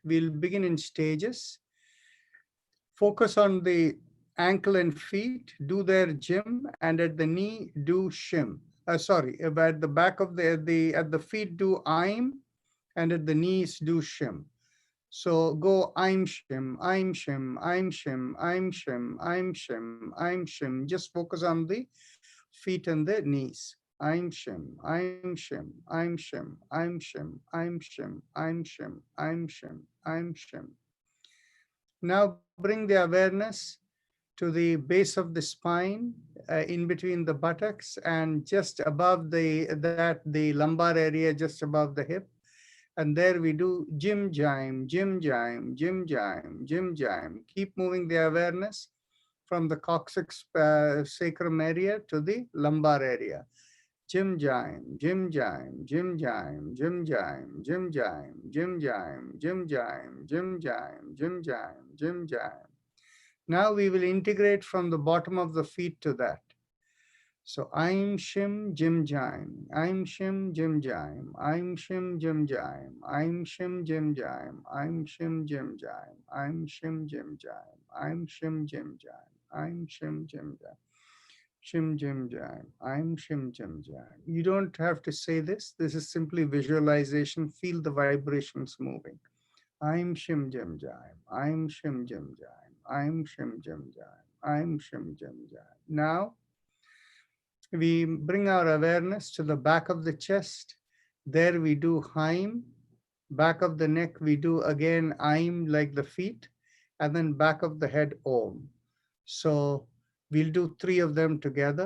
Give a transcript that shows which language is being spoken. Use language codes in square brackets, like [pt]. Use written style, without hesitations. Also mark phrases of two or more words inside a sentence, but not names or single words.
[en] We'll begin in stages. Focus on the ankle and feet, do their Jim, and at the knee, do Shim. At the back of at the feet, do Aim, and at the knees, do Shim. So go Aim Shim, Aim Shim, Aim Shim, Aim Shim, Aim Shim, Aim Shim. Just focus on the feet and the knees. Aim Shim, Aim Shim, Aim Shim, Aim Shim, Aim Shim, Aim Shim, Aim Shim, Aim Shim. Now bring the awareness to the base of the spine, in between the buttocks, and just above the lumbar area, just above the hip. And there we do Jim Jaim, Jim Jaim, Jim Jaim, Jim Jaim. Keep moving the awareness from the coccyx sacrum area to the lumbar area. Jim Jaim, Jim Jaim, Jim Jaim, Jim Jaim, Jim Jaim, Jim Jaim, Jim Jaim, Jim Jaim, Jim Jaim, Jim Jaim. Now we will integrate from the bottom of the feet to that. So Aim Shim Jim Jaim, Aim Shim Jim Jaim, Aim Shim Jim Jaim, Aim Shim Jim Jaim, Aim Shim Jim Jaim, Aim Shim Jim Jaim, Aim Shim Jim Jaim, Aim Shim Jim Jaim. Shim Jim Jaim, I'm Shim Jim Jaim. You don't have to say this. This is simply visualization. Feel the vibrations moving. I'm Shim Jim Jaim, I'm Shim Jim Jaim, I'm Shim Jim Jaim, I'm Shim Jim Jaim. Now, we bring our awareness to the back of the chest. There we do Haim. Back of the neck, we do again Aim like the feet. And then back of the head, Om. So we'll do 3 of them together.